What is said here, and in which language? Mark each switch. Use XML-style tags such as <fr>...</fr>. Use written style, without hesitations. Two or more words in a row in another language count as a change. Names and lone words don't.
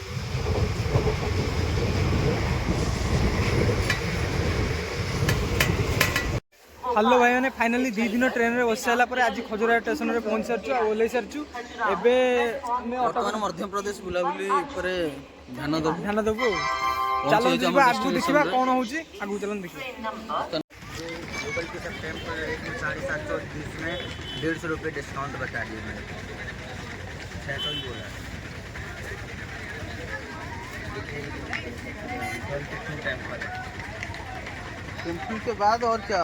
<or>ହ୍ୟାଲୋ ଭାଇମାନେ, ଫାଇନାଲି 2 ଦିନ ଟ୍ରେନ୍ରେ ବସି ସାରିଲା ପରେ ଆଜି ଖଜୁରାହୋ ଷ୍ଟେସନରେ ପହଞ୍ଚି ସାରିଛୁ ଆଉ ଓହ୍ଲେଇ ସାରିଛୁ। ଏବେ ଆମେ ବର୍ତ୍ତମାନ ମଧ୍ୟପ୍ରଦେଶ ବୁଲାବୁଲି ଉପରେ ଧ୍ୟାନ ଦେବୁ। ଚାଲନ୍ତୁ ଯିବା ଆଗକୁ ଦେଖିବା କ'ଣ ହେଉଛି। ଆଗକୁ ଚାଲନ୍ତୁ ଦେଖିବା।</or> <hi>गूगल पे सब टाइम पर रेट में 750 में 150 रुपये डिस्काउंट बता दिए मैंने। 600 ही बोला कितने टाइम पर के बाद और क्या?</hi>